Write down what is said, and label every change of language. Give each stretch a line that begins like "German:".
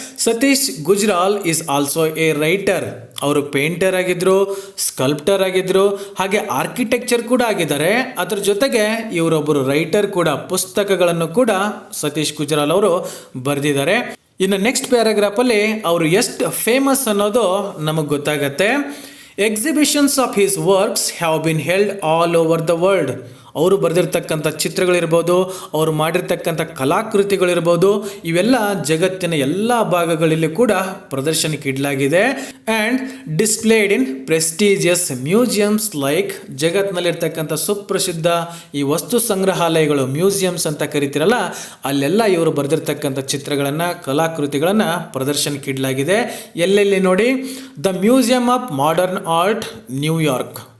Kannada: Satish Gujral
English: Is also a writer.
Kannada: ಅವರು painter ಆಗಿದ್ರು, sculptor ಆಗಿದ್ರು, ಹಾಗೆ ಆರ್ಕಿಟೆಕ್ಚರ್ ಕೂಡ ಆಗಿದ್ದಾರೆ. ಅದ್ರ ಜೊತೆಗೆ ಇವರೊಬ್ಬರು ರೈಟರ್ ಕೂಡ. ಪುಸ್ತಕಗಳನ್ನು ಕೂಡ ಸತೀಶ್ ಗುಜ್ರಾಲ್ ಅವರು ಬರೆದಿದ್ದಾರೆ. ಇನ್ನು ನೆಕ್ಸ್ಟ್ ಪ್ಯಾರಾಗ್ರಾಫಲ್ಲಿ ಅವರು ಎಷ್ಟು ಫೇಮಸ್ ಅನ್ನೋದು ನಮಗೆ ಗೊತ್ತಾಗತ್ತೆ.
English: Exhibitions of his works have been held all over the world.
Kannada: ಅವರು ಬರೆದಿರ್ತಕ್ಕಂಥ ಚಿತ್ರಗಳಿರ್ಬೋದು, ಅವರು ಮಾಡಿರ್ತಕ್ಕಂಥ ಕಲಾಕೃತಿಗಳಿರ್ಬೋದು, ಇವೆಲ್ಲ ಜಗತ್ತಿನ ಎಲ್ಲ ಭಾಗಗಳಲ್ಲಿ ಕೂಡ ಪ್ರದರ್ಶನಕ್ಕೆ ಇಡಲಾಗಿದೆ.
English: and displayed in prestigious museums like,
Kannada: ಜಗತ್ತಿನಲ್ಲಿರ್ತಕ್ಕಂಥ ಸುಪ್ರಸಿದ್ಧ ಈ ವಸ್ತು ಸಂಗ್ರಹಾಲಯಗಳು, ಮ್ಯೂಸಿಯಮ್ಸ್ ಅಂತ ಕರಿತಿರಲ್ಲ, ಅಲ್ಲೆಲ್ಲ ಇವರು ಬರೆದಿರ್ತಕ್ಕಂಥ ಚಿತ್ರಗಳನ್ನು, ಕಲಾಕೃತಿಗಳನ್ನು ಪ್ರದರ್ಶನಕ್ಕೆ ಇಡಲಾಗಿದೆ. ಎಲ್ಲೆಲ್ಲಿ ನೋಡಿ, the museum of modern art, New York.